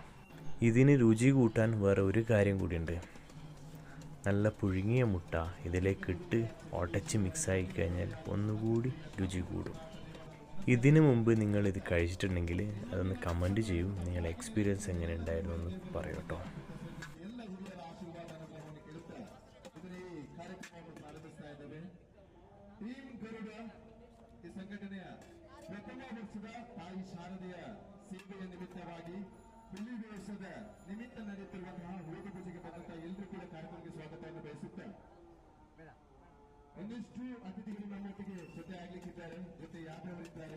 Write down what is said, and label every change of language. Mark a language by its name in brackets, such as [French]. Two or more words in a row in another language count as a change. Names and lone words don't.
[Malayalam] ഇതിന് രുചി കൂട്ടാൻ വേറെ ഒരു കാര്യം കൂടിയുണ്ട്. നല്ല പുഴുങ്ങിയ മുട്ട ഇതിലേക്കിട്ട് ഉടച്ച് മിക്സായി കഴിഞ്ഞാൽ ഒന്നുകൂടി രുചി കൂടും. ഇതിനു മുമ്പ് നിങ്ങളിത് കഴിച്ചിട്ടുണ്ടെങ്കിൽ അതൊന്ന് കമൻറ്റ് ചെയ്യും. നിങ്ങളുടെ എക്സ്പീരിയൻസ് എങ്ങനെ ഉണ്ടായിരുന്നു എന്ന് പറയൂ കേട്ടോ. [Kannada] ಸಂಘಟನೆಯ ಪ್ರಥಮ ವರ್ಷದ ತಾಯಿ ಶಾರದೆಯ ಸೇವೆಯ ನಿಮಿತ್ತವಾಗಿ ಹುಲಿ ವೇಷದ ನಿಮಿತ್ತ ನಡೆಯುತ್ತಿರುವಂತಹ ವೇದ ಪೂಜೆಗೆ ಬಂದಂತಹ ಎಲ್ಲರೂ ಕೂಡ ಕಾರ್ಯಕ್ರಮಕ್ಕೆ ಸ್ವಾಗತವನ್ನು ಬಯಸುತ್ತಾ ಒಂದಿಷ್ಟು ಅತಿಥಿಗಳು ನಮ್ಮೊಟ್ಟಿಗೆ ಜೊತೆ ಆಗ್ಲಿಕ್ಕಿದ್ದಾರೆ, ಜೊತೆ ಯಾದವರಿದ್ದಾರೆ.